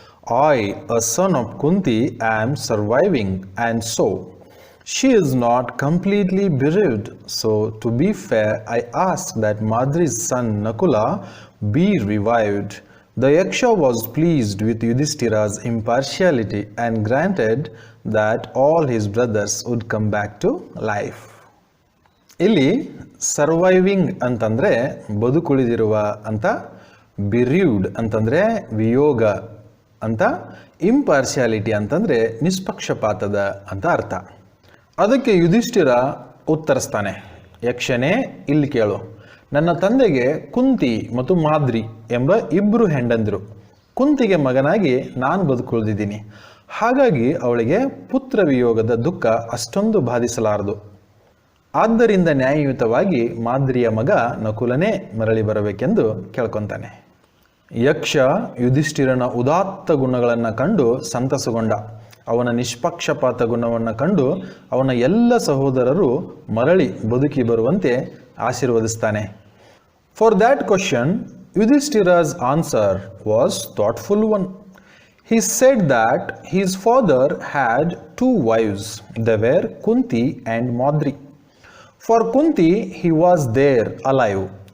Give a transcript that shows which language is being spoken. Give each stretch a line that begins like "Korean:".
English: I, a son of Kunti, am surviving, and so she is not completely bereaved. So, to be fair, I ask that Madri's son Nakula be revived. The Yaksha was pleased with Yudhishthira's impartiality and granted that all his brothers would come back to life.
Kannada: ಇಲ್ಲಿ surviving ಅಂತಂದರೆ ಬದುಕುಳಿದಿರುವ ಅಂತ, ಬಿರ್ಯೂಡ್ ಅಂತಂದರೆ ವಿಯೋಗ ಅಂತ, ಇಂಪಾರ್ಶಿಯಾಲಿಟಿ ಅಂತಂದರೆ ನಿಷ್ಪಕ್ಷಪಾತದ ಅಂತ ಅರ್ಥ. ಅದಕ್ಕೆ ಯುಧಿಷ್ಠಿರ ಉತ್ತರಿಸ್ತಾನೆ, ಯಕ್ಷನೇ ಇಲ್ಲಿ ಕೇಳು, ನನ್ನ ತಂದೆಗೆ ಕುಂತಿ ಮತ್ತು ಮಾದ್ರಿ ಎಂಬ ಇಬ್ಬರು ಹೆಂಡಂದಿರು. ಕುಂತಿಗೆ ಮಗನಾಗಿ ನಾನು ಬದುಕುಳಿದಿದ್ದೀನಿ. ಹಾಗಾಗಿ ಅವಳಿಗೆ ಪುತ್ರ ವಿಯೋಗದ ದುಃಖ ಅಷ್ಟೊಂದು ಬಾಧಿಸಲಾರದು. ಆದ್ದರಿಂದ ನ್ಯಾಯಯುತವಾಗಿ ಮಾದ್ರಿಯ ಮಗ ನಕುಲನೇ ಮರಳಿ ಬರಬೇಕೆಂದು ಕೇಳ್ಕೊತಾನೆ. ಯಕ್ಷ ಯುಧಿಷ್ಠಿರನ ಉದಾತ್ತ ಗುಣಗಳನ್ನು ಕಂಡು ಸಂತಸಗೊಂಡ. ಅವನ ನಿಷ್ಪಕ್ಷಪಾತ ಗುಣವನ್ನು ಕಂಡು ಅವನ ಎಲ್ಲ ಸಹೋದರರು ಮರಳಿ ಬದುಕಿ ಬರುವಂತೆ ಆಶೀರ್ವದಿಸ್ತಾನೆ.
English: For that question, Yudhishthira's answer was thoughtful one. He said that his father had two wives. They were Kunti and Madri. For Kunti, he was there alive.